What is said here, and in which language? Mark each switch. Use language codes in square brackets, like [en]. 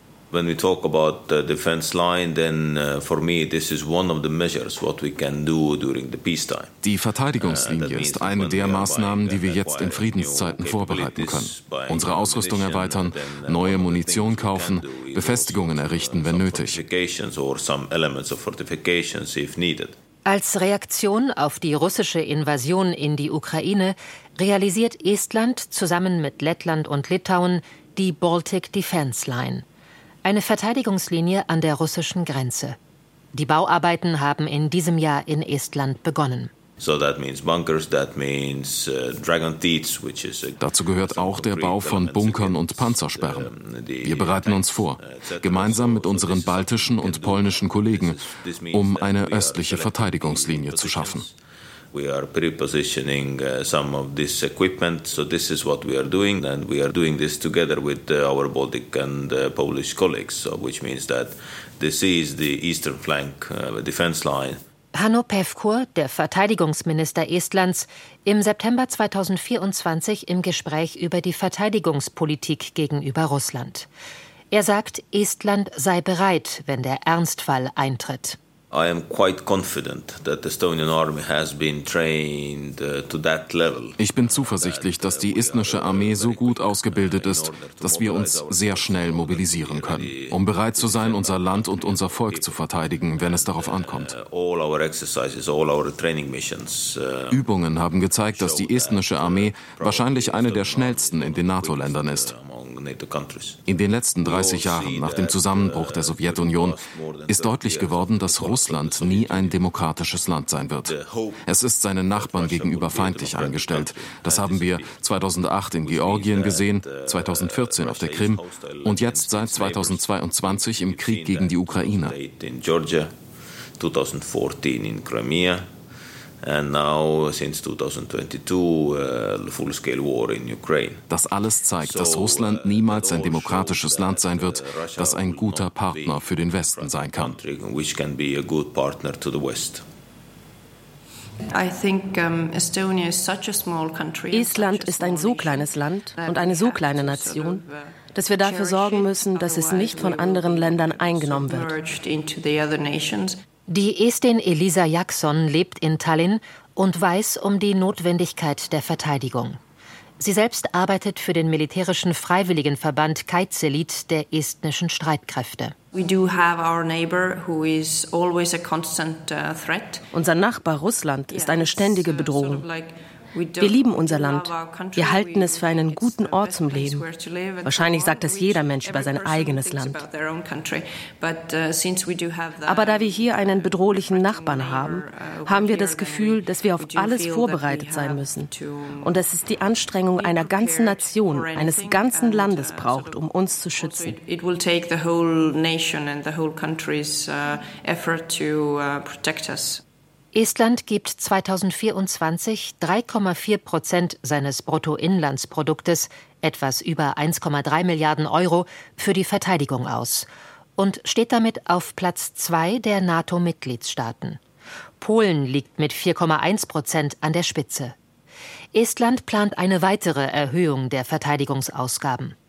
[en] When we talk about the defense line, then for me this is one of the measures what we can do during the peacetime. [de] Die Verteidigungslinie ist eine der Maßnahmen, die wir jetzt in Friedenszeiten vorbereiten können. Unsere Ausrüstung erweitern, neue Munition kaufen, Befestigungen errichten, wenn nötig. Als Reaktion auf die russische Invasion in die Ukraine realisiert Estland zusammen mit Lettland und Litauen die Baltic Defense Line, eine Verteidigungslinie an der russischen Grenze. Die Bauarbeiten haben in diesem Jahr in Estland begonnen. [en] So that means bunkers, that means dragon teeth, which is a... [de] Dazu gehört auch der Bau von Bunkern und Panzersperren. Wir bereiten uns vor, gemeinsam mit unseren baltischen und polnischen Kollegen, um eine östliche Verteidigungslinie zu schaffen. [en] We are prepositioning some of this equipment, so this is what we are doing, and we are doing this together with our Baltic and Polish colleagues, so which means that this is the eastern flank defense line. [de] Hanno Pevkur, der Verteidigungsminister Estlands, im September 2024 im Gespräch über die Verteidigungspolitik gegenüber Russland. Er sagt, Estland sei bereit, wenn der Ernstfall eintritt. [en] I am quite confident that the Estonian army has been trained to that level. [de] Ich bin zuversichtlich, dass die estnische Armee so gut ausgebildet ist, dass wir uns sehr schnell mobilisieren können, um bereit zu sein, unser Land und unser Volk zu verteidigen, wenn es darauf ankommt. [en] All our exercises, all our training missions. [de] Übungen haben gezeigt, dass die estnische Armee wahrscheinlich eine der schnellsten in den NATO-Ländern ist. In den letzten 30 Jahren nach dem Zusammenbruch der Sowjetunion ist deutlich geworden, dass Russland nie ein demokratisches Land sein wird. Es ist seinen Nachbarn gegenüber feindlich eingestellt. Das haben wir 2008 in Georgien gesehen, 2014 auf der Krim und jetzt seit 2022 im Krieg gegen die Ukraine. [en] In Georgia, 2014 in Crimea and now since 2022 full-scale war in Ukraine. [de] Das alles zeigt, dass Russland niemals ein demokratisches Land sein wird, das ein guter Partner für den Westen sein kann. [en] Which can be a good partner to the West. I think Estonia is such a small country. [de] Estland ist ein so kleines Land und eine so kleine Nation, dass wir dafür sorgen müssen, dass es nicht von anderen Ländern eingenommen wird. Die Estin Elisa Jackson lebt in Tallinn und weiß um die Notwendigkeit der Verteidigung. Sie selbst arbeitet für den militärischen Freiwilligenverband Kaitselid der estnischen Streitkräfte. [en] We do have our neighbor who is always a constant threat. [de] Unser Nachbar Russland ist eine ständige Bedrohung. Wir lieben unser Land. Wir halten es für einen guten Ort zum Leben. Wahrscheinlich sagt das jeder Mensch über sein eigenes Land. Aber da wir hier einen bedrohlichen Nachbarn haben, haben wir das Gefühl, dass wir auf alles vorbereitet sein müssen. Und dass es die Anstrengung einer ganzen Nation, eines ganzen Landes braucht, um uns zu schützen. [en] It will take the whole nation and the whole country's effort to protect us. [de] Estland gibt 2024 3,4% seines Bruttoinlandsproduktes, etwas über 1,3 Milliarden Euro, für die Verteidigung aus und steht damit auf Platz 2 der NATO-Mitgliedstaaten. Polen liegt mit 4,1% an der Spitze. Estland plant eine weitere Erhöhung der Verteidigungsausgaben.